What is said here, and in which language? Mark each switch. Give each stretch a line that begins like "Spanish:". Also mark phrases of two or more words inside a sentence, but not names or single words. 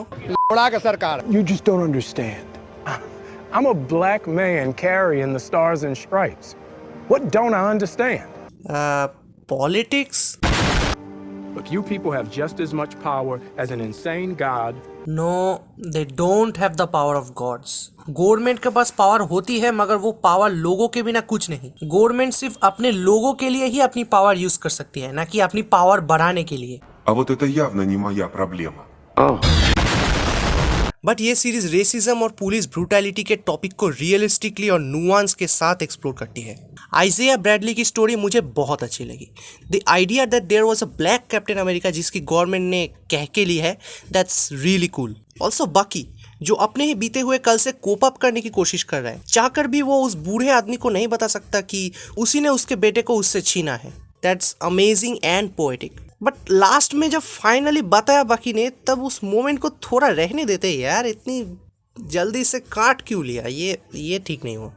English: You just don't understand. I'm a black man carrying the stars and stripes. What don't I understand? Politics? Look, you people have just as much power as an insane god. No, they don't have the power of gods.
Hindi: गवर्नमेंट के पास पावर होती है, मगर वो पावर लोगों के बिना कुछ नहीं. गवर्नमेंट सिर्फ अपने लोगों के लिए ही अपनी
English: power use
Hindi: कर सकती है, ना कि अपनी पावर बढ़ाने के लिए.
Russian: А вот это явно не моя проблема.
Hindi: बट ये सीरीज रेसिज्म और
English: police brutality
Hindi: के टॉपिक को रियलिस्टिकली और नुआंस के साथ एक्सप्लोर करती है। आइज़ाया ब्रैडली की स्टोरी मुझे बहुत अच्छी लगी।
English: The idea that there was a black Captain America
Hindi: जिसकी गवर्नमेंट ने कह के ली है,
English: that's really cool.
Hindi: ऑल्सो बकी जो अपने ही बीते हुए कल से
English: cope up
Hindi: करने की कोशिश कर रहा है, चाहकर भी वो उस बूढ़े आदमी को नहीं बता सकता कि उसी ने उसके बेटे को उससे छीना है।
English: that's amazing and poetic.
Hindi: बट लास्ट में जब फाइनली बताया बाकी ने, तब उस मोमेंट को थोड़ा रहने देते यार, इतनी जल्दी से काट क्यों लिया, ये ठीक नहीं हुआ।